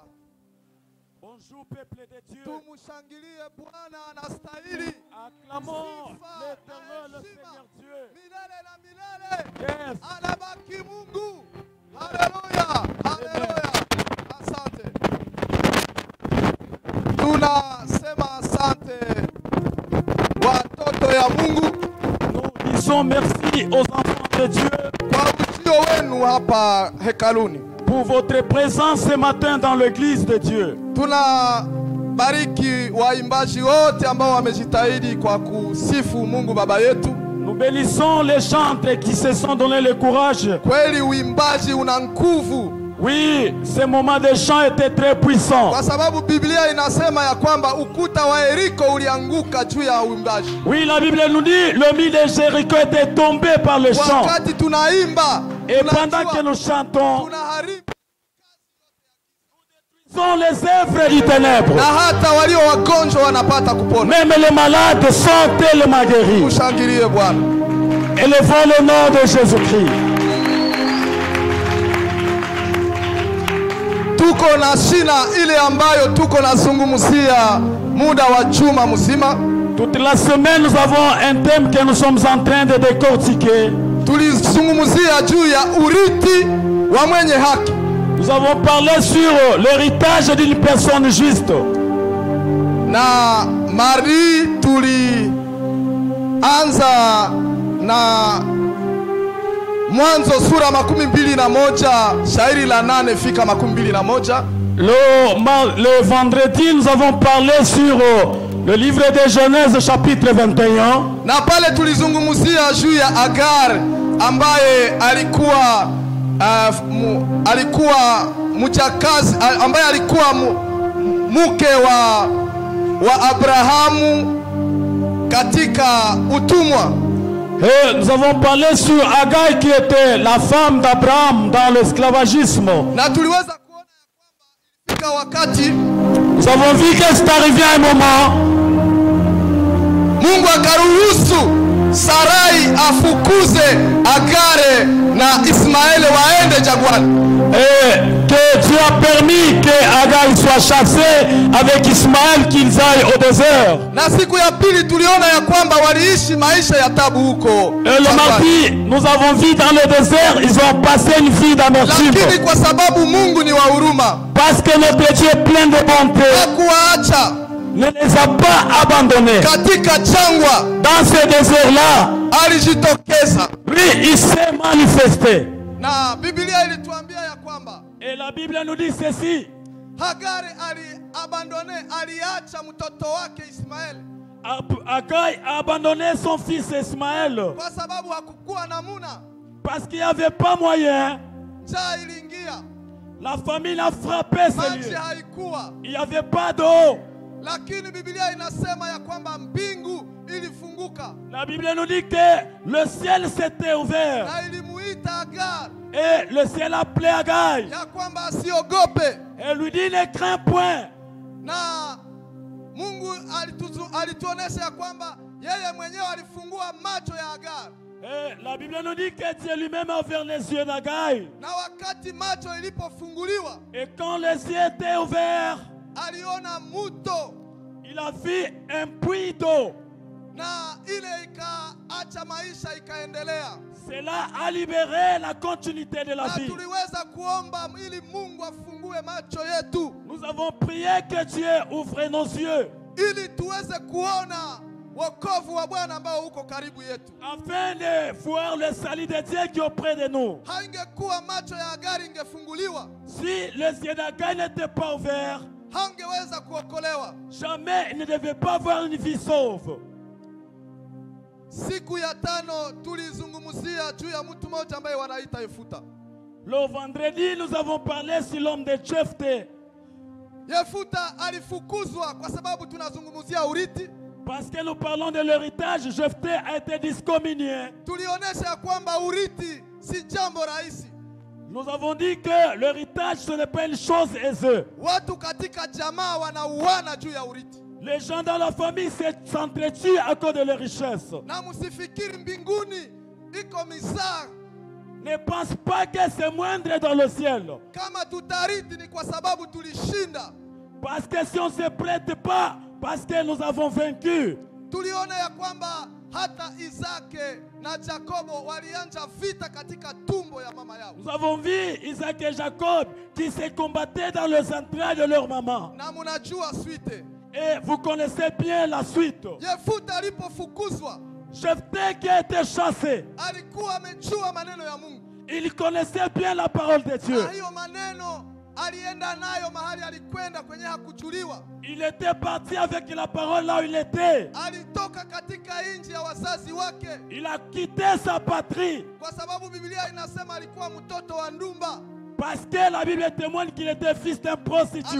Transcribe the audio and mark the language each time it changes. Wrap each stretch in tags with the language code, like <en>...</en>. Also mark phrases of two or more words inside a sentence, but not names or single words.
<fr>Bonjour peuple de Dieu.</fr> <sw>Tumushangilie Bwana anastahili.</sw> <fr>Acclamons l'Éternel, le Seigneur Dieu.</fr> <sw>Milele na milele. Yes. Anabaki Mungu. Haleluya. Haleluya. Asante. Tunasema asante watoto ya Mungu.</sw> <fr>Nous disons merci aux enfants de Dieu</fr> <sw>Kwa ujio wenu hapa hekaluni.</sw> <fr>pour votre présence ce matin dans l'église de Dieu.</fr> <sw>Tunabariki waimbaji wote ambao wamejitahidi kwa kusifu Mungu Baba yetu.</sw> <fr>Nous bénissons les chantres qui se sont donné le courage.</fr> <sw>Kweli uimbaji una nguvu.</sw> <fr>Oui, ce moment de chant était très puissant.</fr> <sw>Kwa sababu Biblia inasema ya kwamba ukuta wa Yeriko ulianguka juu ya uimbaji.</sw> <fr>Oui, la Bible nous dit le mur de Jéricho était tombé par le chant.</fr> <sw>Wakati tunaimba,</sw> <fr>et pendant que nous chantons,</fr> <sw>tunaharibu</sw> <fr>sont les œuvres du ténèbre.</fr> <sw>na hata walio wagonjwa wanapata kupona.</sw> <fr>Même les malades sont tellement guéris.</fr> <sw>Tushangilie Bwana.</sw> <fr>Élevons le nom de Jésus-Christ.</fr> <sw>Tuko na shina ile ambayo tuko nazungumzia muda wa juma mzima.</sw> <fr>Toute la semaine, nous avons un thème que nous sommes en train de décortiquer.</fr> <sw>Tulizungumzia juu ya urithi wa mwenye haki.</sw> <fr>Nous avons parlé sur l'héritage d'une personne juste.</fr> <sw>Na Marie tulianza na Mwanzo sura 21 shairi la 8 fika 21.</sw> <fr>Le vendredi, nous avons parlé sur le livre de Genèse chapitre 21.</fr> <sw>Na pale tulizungumzia juu ya Agar ambaye alikuwa mjakazi, ambaye alikuwa mke wa Abrahamu katika utumwa.</sw> <fr>Et nous avons parlé sur Agar qui était la femme d'Abraham dans l'esclavagisme.</fr> <sw>Na tuliweza kuona ya kwamba ilifika wakati</sw> <fr>nous avons vu que c'est arrivé un moment</fr> <sw>Mungu akaruhusu Sarai afukuze Agare na Ismaeli waende jangwani.</sw> <fr>Et que Dieu a permis que Agar soit chassé avec Ismaël, qu'ils aillent au désert.</fr> <sw>Na siku ya pili tuliona ya kwamba waliishi maisha ya tabu huko.</sw> <fr>Et le mardi, nous avons vu dans le désert, ils ont passé une vie d'amertume.</fr> <sw>Lakini kwa sababu Mungu ni wa huruma,</sw> <fr>parce que notre Dieu est plein de bonté,</fr> <sw>hakuwaacha,</sw> <fr>ne les a pas abandonnés.</fr> <sw>Katika jangwa,</sw> <fr>dans ce désert-là,</fr> <sw>alijitokeza.</sw> <fr>Lui, il s'est manifesté.</fr> <sw>Na Biblia ilituambia ya kwamba,</sw> <fr>et la Bible nous dit ceci,</fr> <sw>Hagari aliacha mtoto wake Ismaeli.</sw> <fr>Agar a abandonné son fils Ismaël.</fr> <sw>Kwa sababu hakukuwa namuna.</sw> <fr>Parce qu'il n'y avait pas moyen.</fr> <sw>Njaa iliingia.</sw> <fr>La famine a frappé ce lieu.</fr> <sw>Haikuwa.</sw> <fr>Il n'y avait pas d'eau.</fr> <sw>Lakini Biblia inasema ya kwamba mbingu ilifunguka.</sw> <fr>La Bible nous dit que le ciel s'était ouvert.</fr> <sw>Na ilimuita Agar.</sw> <fr>Et le ciel a appelé Agar.</fr> <sw>Ya kwamba asiogope.</sw> <fr>Et lui dit ne crains point.</fr> <sw>Na Mungu alituonesha ya kwamba yeye mwenyewe alifungua macho ya Agar.</sw> <fr>Et la Bible nous dit que Dieu lui-même a ouvert les yeux d'Agar.</fr> <sw>Na wakati macho ilipofunguliwa,</sw> <fr>et quand les yeux étaient ouverts,</fr> <sw>aliona muto.</sw> <fr>Il a vu un puits d'eau.</fr> <sw>Na ile ikaacha maisha ikaendelea.</sw> <fr>Cela a libéré la continuité de la na vie.</fr> <sw>tuliweza kuomba ili Mungu afungue macho yetu,</sw> <fr>Nous avons prié que Dieu ouvre nos yeux</fr> <sw>ili tuweze kuona wokovu wa Bwana ambao uko karibu yetu.</sw> <fr>afin de voir le salut de Dieu qui est auprès de nous.</fr> <sw>Haingekuwa macho ya Agari ingefunguliwa,</sw> <fr>Si les yeux d'Agai n'étaient pas ouverts,</fr> <sw>hangeweza kuokolewa.</sw> <fr>jamais il ne devait pas avoir une vie sauve.</fr> <sw>Siku ya tano tulizungumzia juu ya mtu mmoja ambaye wanaita Yefuta.</sw> <fr>Le vendredi, nous avons parlé sur l'homme de Jephthé.</fr> <sw>Yefuta alifukuzwa kwa sababu tunazungumzia urithi.</sw> <fr>Parce que nous parlons de l'héritage, Jephthé a été discommunié.</fr> <sw>Tulionyesha kwamba urithi si jambo rahisi.</sw> <fr>Nous avons dit que l'héritage, ce n'est pas une chose aisée.</fr> <sw>Watu katika jamaa wanauana juu ya urithi.</sw> <fr>Les gens dans la famille s'entretuent à cause de leurs richesses.</fr> <sw>Na msifikiri mbinguni iko mizaa.</sw> <fr>Ne pense pas que c'est moindre dans le ciel.</fr> <sw>Kama tutarithi ni kwa sababu tulishinda.</sw> <fr>Parce que si on ne se prête pas, parce que nous avons vaincu.</fr> <sw>Tuliona ya kwamba hata Isake na Jakobo walianza vita katika tumbo ya mama yao.</sw> <fr>Nous avons vu Isaac et Jacob qui se combattaient dans les entrailles de leur maman.</fr> <sw>Na munajua suite.</sw> <fr>Et vous connaissez bien la suite.</fr> <sw>Yefuta alipofukuzwa,</sw> <fr>Jephthé qui a été chassé,</fr> <sw>alikuwa amejua maneno ya Mungu.</sw> <fr>il connaissait bien la parole de Dieu.</fr> <sw>Na hiyo maneno alienda nayo mahali alikwenda kwenye hakuchuliwa.</sw> <fr>Il était parti avec la parole là où il était.</fr> <sw>Alitoka katika nchi ya wazazi wake,</sw> <fr>Il a quitté sa patrie.</fr> <sw>kwa sababu Biblia inasema alikuwa mtoto wa ndumba.</sw> <fr>Parce que la Bible témoigne qu'il était fils d'un prostitué.</fr>